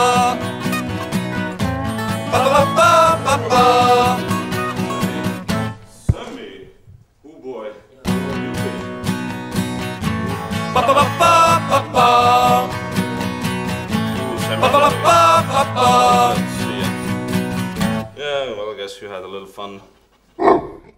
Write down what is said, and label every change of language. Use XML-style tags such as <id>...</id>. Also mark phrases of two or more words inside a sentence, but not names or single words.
<en>Pa, pa, pa, pa, pa. Sammy. Oh boy. Pa, pa, pa, pa, pa, pa. Pa, pa, pa, pa, pa. Yeah, well, I guess you had a little fun.</en>